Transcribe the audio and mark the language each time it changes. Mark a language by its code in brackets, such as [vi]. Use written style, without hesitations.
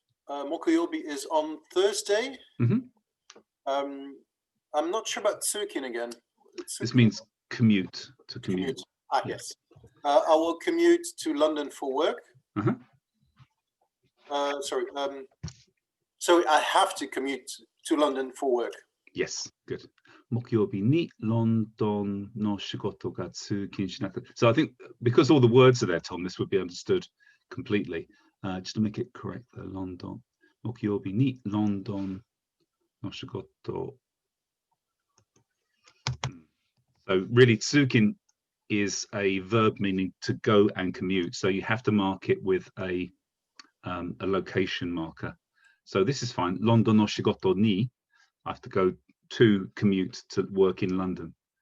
[en] Mokuyobi is on Thursday. I'm not sure about tsukin again. This means commute, to commute. Yes. I will commute to London for work. Sorry. So I have to commute to London for work. Yes, good. [ja] 木曜日にロンドンの仕事が通勤しなくて。 [en] So I think because all the words are there, Tom, this would be understood completely. Just to make it correct, London. [ja] 木曜日にロンドンの仕事。 [en] So really, tsukin is a verb meaning to go and commute. So you have to mark it with a location marker. So this is fine. [ja] London no shigoto ni. [en] I have to go to commute to work in London.